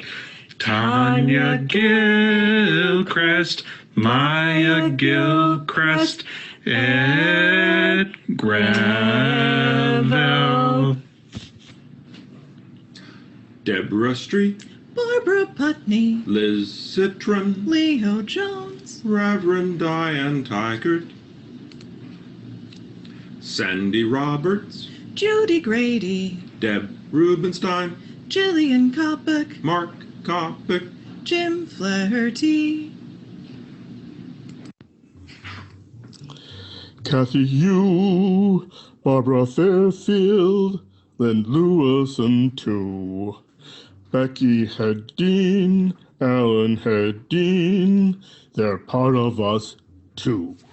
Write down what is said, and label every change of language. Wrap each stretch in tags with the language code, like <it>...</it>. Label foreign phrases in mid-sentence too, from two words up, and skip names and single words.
<en>Tanya Gilchrist, Maya Gilchrist, Ed Gravel, Deborah Street, Barbara Putney, Liz Citron, Leo Jones, Reverend Diane Tigert, Sandy Roberts, Judy Grady, Deb Rubenstein, Jillian Kopic, Mark Kopic, Jim Flaherty, Kathy Yu, Barbara Fairfield, Lynn Lewison too, Becky Hedin, Alan Hedin, they're part of us too.</en>